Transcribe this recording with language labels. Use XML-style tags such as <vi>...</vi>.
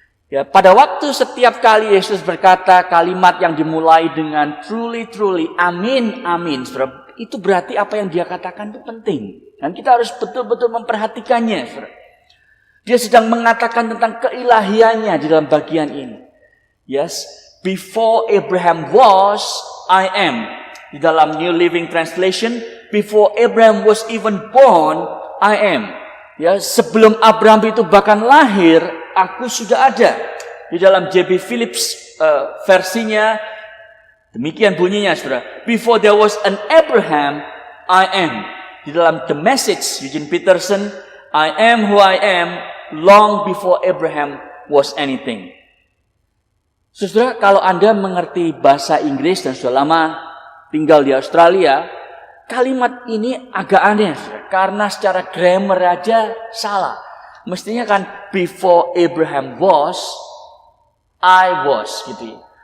<id>Ya, pada waktu setiap kali Yesus berkata kalimat yang dimulai dengan</id> <en>truly, truly,</en> <id>amin, amin. Saudara, itu berarti apa yang dia katakan itu penting. Dan kita harus betul-betul memperhatikannya. Saudara. Dia sedang mengatakan tentang keilahiannya di dalam bagian ini.</id> <en>Yes, before Abraham was, I am.</en> <id>Di dalam</id> <en>New Living Translation, before Abraham was even born, I am.</en> <id>Ya, sebelum Abraham itu bahkan lahir, aku sudah ada. Di dalam J.B.</id> <en>Phillips</en> <id>versinya, demikian bunyinya, saudara.</id> <en>Before there was an Abraham, I am.</en> <id>Di di dalam</id> <en>The Message, Eugene Peterson, I am who I am long before Abraham was anything.</en> <id>Saudara, kalau Anda mengerti bahasa Inggris dan sudah lama tinggal di Australia, kalimat ini agak aneh, saudara, karena secara grammar aja salah. Mestinya kan</id> <en>before Abraham was, I was</en> <id>gitu ya.</id>